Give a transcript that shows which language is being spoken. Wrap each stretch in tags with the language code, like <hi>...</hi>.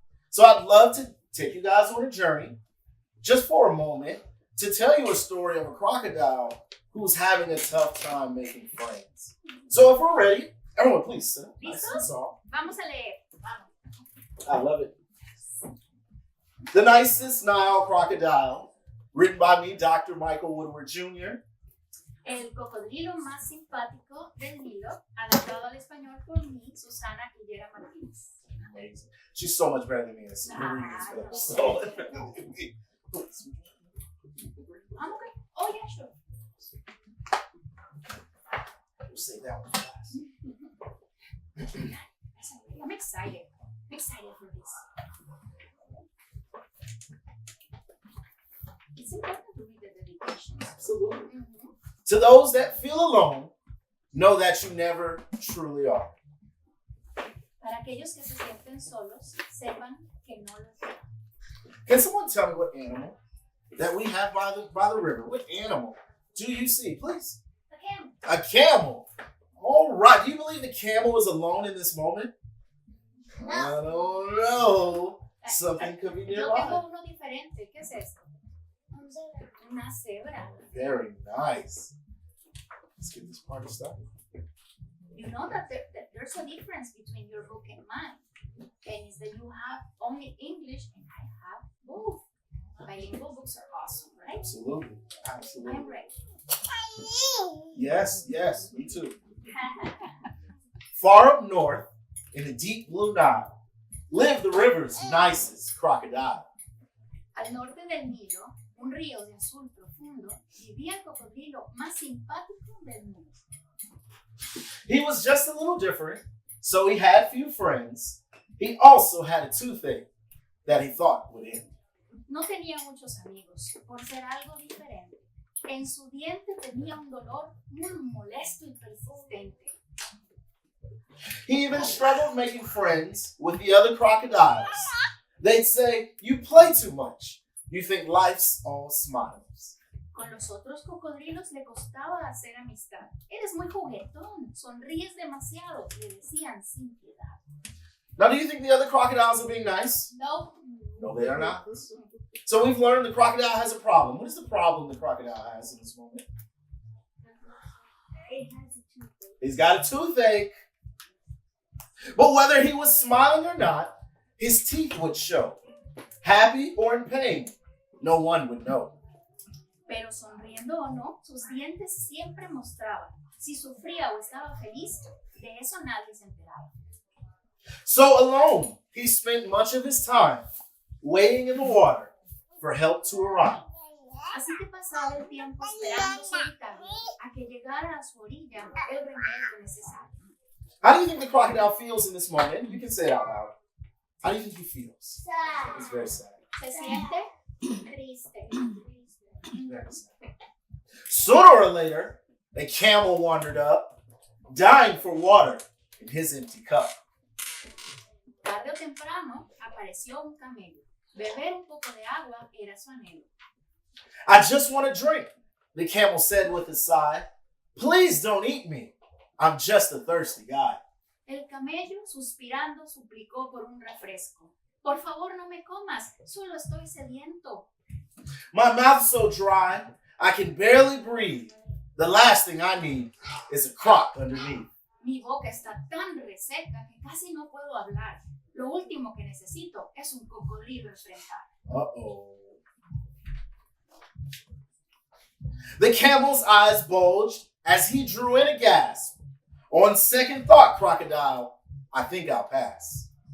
<en>So I'd love to take you guys on a journey just for a moment to tell you a story of a crocodile who's having a tough time making friends. So if we're ready, everyone please sit. Nice and soft.</en> <es>Vamos a leer. Vamos.</es> <en>I love it. The Nicest Nile Crocodile, written by me, Dr. Michael Woodward Jr.</en> <es>El cocodrilo más simpático del Nilo, adaptado al español por mí, Susana Higuera Martínez.</es> <en>Amazing. She's so much better than me. So much better than me. I'm okay. Oh, yeah, sure. We'll say that one fast. I'm excited. I'm excited for this. It's important to read the dedications. Absolutely. Mm-hmm. To those that feel alone, know that you never truly are.</en> <es>Para aquellos que se sienten solos, sepan que no lo están.</es> <en>Can someone tell me what animal that we have by the river? What animal do you see, please? A camel. A camel. All right. Do you believe the camel is alone in this moment? No. I don't know. Something could be</en> <es>Yo</es> <en>nearby.</en> <es>tengo uno diferente. ¿Qué es esto? Una cebra.</es> <en>Very nice. Let's get this party started. You know that there's a difference between your book and mine. And it's that you have only English and I have both. Bilingual books are awesome, right? Absolutely. Absolutely. I'm ready. Yes, me too. Far up north, in the deep blue Nile, live the river's nicest crocodile.</en> <es>Al norte del Nilo, un río de azul profundo, vivía el cocodrilo más simpático del mundo.</es> <en>He was just a little different, so he had few friends. He also had a toothache that he thought would end.</en> <es>No tenía muchos amigos, por ser algo diferente. En su diente tenía un dolor muy molesto y persistente.</es> <en>He even struggled making friends with the other crocodiles. They'd say, "You play too much. You think life's all smiles."</en> <es>Con los otros cocodrilos le costaba hacer amistad. Eres muy juguetón, sonríes demasiado, le decían sin piedad.</es> <en>Now, do you think the other crocodiles are being nice? No. No, they are not. So we've learned the crocodile has a problem. What is the problem the crocodile has in this moment? It has a toothache. He's got a toothache. But whether he was smiling or not, his teeth would show. Happy or in pain, no one would know.</en> <es>Pero sonriendo o no, sus dientes siempre mostraban. Si sufría o estaba feliz, de eso nadie se enteraba.</es> <en>So alone, he spent much of his time waiting in the water for help to arrive.</en> <es>Así que pasaba el tiempo esperando solitario a que llegara a su orilla el remedio necesario.</es> <en>How do you think the crocodile feels in this moment? You can say it out loud. How do you think he feels? It's very sad.</en> <es>Se siente triste.</es> <en>Very sad. Sooner or later, a camel wandered up, dying for water in his empty cup.</en> <es>Tarde o temprano apareció un camello. Beber un poco de agua era su anhelo.</es> <en>"I just want a drink," The camel said with a sigh. Please don't eat me. I'm just a thirsty guy.</en> <es>El camello, suspirando, suplicó por un refresco. Por favor, no me comas, solo estoy sediento.</es> <en>My mouth's so dry, I can barely breathe. The last thing I need is a croc underneath.</en> <es>Mi boca está tan reseca que casi no puedo hablar. Lo último que necesito es un cocodrilo enfrentar.</es> <en>Uh-oh. The camel's eyes bulged as he drew in a gasp. On second thought, Crocodile, I think I'll pass.</en>